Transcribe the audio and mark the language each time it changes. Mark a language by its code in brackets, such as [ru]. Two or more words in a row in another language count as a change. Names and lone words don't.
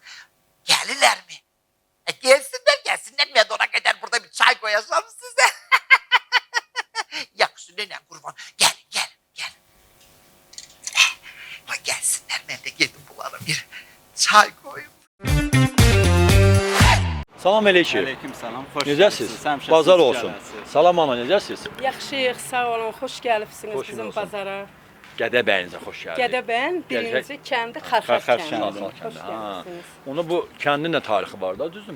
[tr] Gelirler mi? Gelsinler mi? Ona kadar burada bir çay koyacağım size. Yaxşı nenem kurban. Gel. Gelsinler, ben de gidip bunlara bir çay koyayım. [az] Salam aleyküm. Aleyküm salam. Xoş Necəsiz? gəlmisiniz, həmişə Bazar siz olsun. gələsiniz. Salam ana, necəsiz? Yaxşıyıq, sağ olun, xoş gəlibsiniz Xoş bizim olsun. bazara. Gədəbəyinizə xoş gəldiniz. Gədəbəyin birinci kəndi Xarxar Xarxar kəndi. kəndi. Xoş gəlibsiniz. Onu bu kəndin də tarixi var da, düzdürmü?